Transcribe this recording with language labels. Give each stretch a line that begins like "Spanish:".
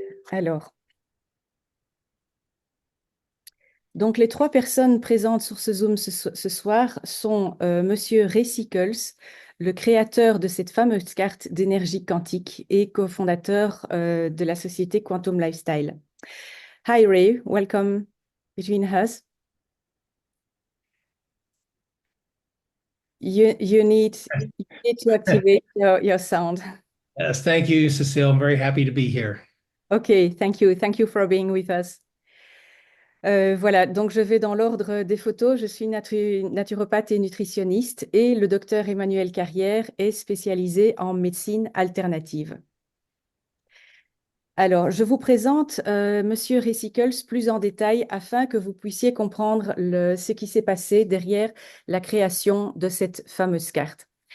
French: Alors, donc les trois personnes présentes sur ce Zoom ce soir sont Monsieur Ray Sickles, le créateur de cette fameuse carte d'énergie quantique et cofondateur de la société Quantum Lifestyle.
English: Hi Ray, welcome between us. You need to activate your sound. Yes, thank you, Cecile. I'm very happy to be here. Okay, thank you. Thank you for being with us.
French: Voilà, donc je vais dans l'ordre des photos. Je suis naturopathe et nutritionniste et le docteur Emmanuel Carrière est spécialisé en médecine alternative. Alors, je vous présente Monsieur Ressicles plus en détail afin que vous puissiez comprendre ce qui s'est passé derrière la création de cette fameuse carte.